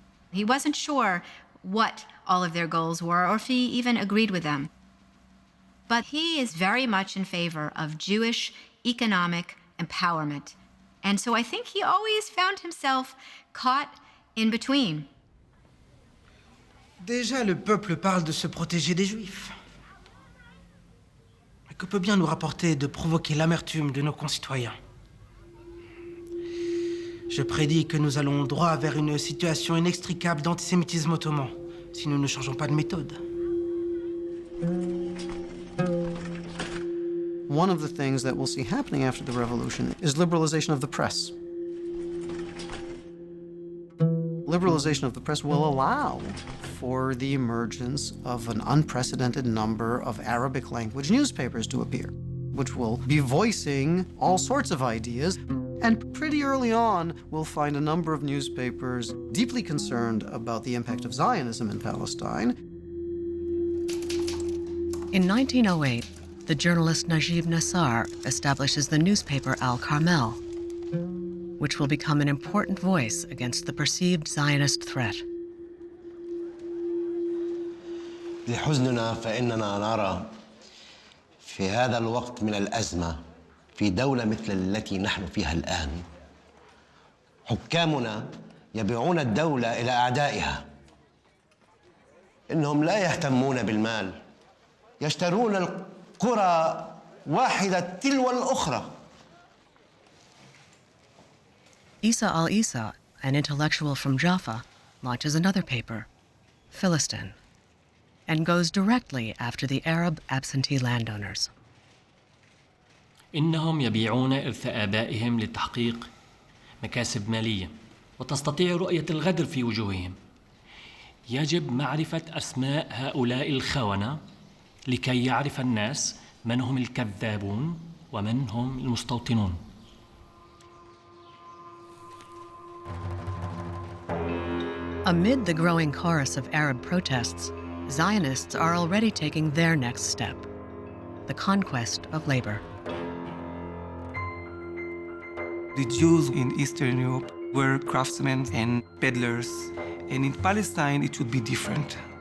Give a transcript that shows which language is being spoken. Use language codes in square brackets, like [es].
[en] He wasn't sure what all of their goals were or if he even agreed with them. But he is very much in favor of Jewish economic empowerment. And so I think he always found himself caught in between. [fr] Déjà, le peuple parle de se protéger des Juifs. Mais que peut bien nous rapporter de provoquer l'amertume de nos concitoyens? Je prédis que nous allons droit vers une situation inextricable d'antisémitisme ottoman si nous ne changeons pas de méthode. [en] One of the things that we'll see happening after the revolution is liberalization of the press. Liberalization of the press will allow for the emergence of an unprecedented number of Arabic language newspapers to appear, which will be voicing all sorts of ideas. And pretty early on, we'll find a number of newspapers deeply concerned about the impact of Zionism in Palestine. In 1908, the journalist Najib Nassar establishes the newspaper Al Carmel, which will become an important voice against the perceived Zionist threat. [ar] لحزننا فإننا نرى في هذا الوقت من الأزمة في دولة مثل التي نحن فيها الآن حكامنا يبيعون الدولة إلى أعدائها. إنهم لا يهتمون بالمال، يشترون القرى واحدة تلو الأخرى. [en] Isa al-Isa, an intellectual from Jaffa, launches another paper, Philistin, and goes directly after the Arab absentee landowners. [ar] إنهم يبيعون إرث آبائهم لتحقيق مكاسب مالية، وتستطيع رؤية الغدر في وجوههم. يجب معرفة أسماء هؤلاء الخونة لكي يعرف الناس من هم الكذابون ومن هم المستوطنون. [en] Amid the growing chorus of Arab protests, Zionists are already taking their next step, the conquest of labor. The Jews in Eastern Europe were craftsmen and peddlers, and in Palestine it should be different.